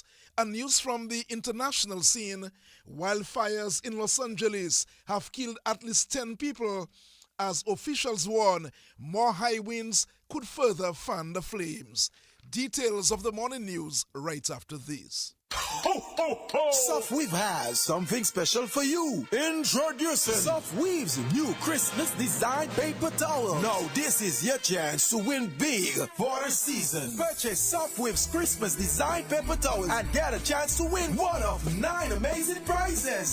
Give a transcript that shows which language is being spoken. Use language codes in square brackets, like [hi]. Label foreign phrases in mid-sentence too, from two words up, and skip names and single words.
[en] And news from the international scene: wildfires in Los Angeles have killed at least 10 people as officials warn more high winds could further fan the flames. Details of the morning news right after this. Ho, ho, ho! Softweave has something special for you. Introducing Softweave's new Christmas design paper towel. Now this is your chance to win big for the season. Purchase Softweave's Christmas design paper towel and get a chance to win one of 9 amazing prizes.